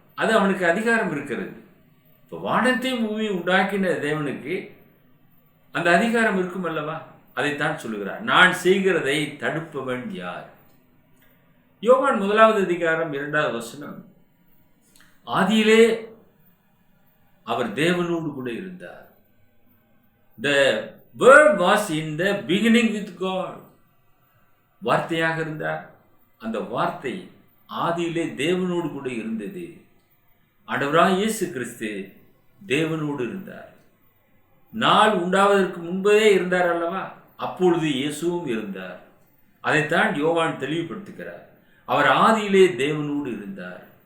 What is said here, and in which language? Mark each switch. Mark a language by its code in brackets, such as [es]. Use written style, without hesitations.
[ta] அது அவனுக்கு அதிகாரம் இருக்கிறது. இப்போ வானத்தையும் பூமியை உண்டாக்கின தேவனுக்கு அந்த அதிகாரம் இருக்கும் அல்லவா? அதைத்தான் சொல்லுகிறார், நான் செய்கிறதை தடுப்பவன் யார்? யோவான் 1வது அதிகாரம் 2வது வசனம், ஆதியிலே அவர் தேவனோடு கூட இருந்தார். [en] The word was in the beginning with God. [ta] வார்த்தையாக இருந்தார். அந்த வார்த்தை ஆதியிலே தேவனோடு கூட இருந்தது. ஆண்டவராகிய இயேசு கிறிஸ்து தேவனோடு இருந்தார். நாள் உண்டாவதற்கு முன்பே இருந்தார் அல்லவா? அப்பொழுது இயேசுவும் இருந்தார். அதைத்தான் யோவான் தெளிவுபடுத்துகிறார். அவர் ஆதியிலே தேவனோடு இருந்தார்.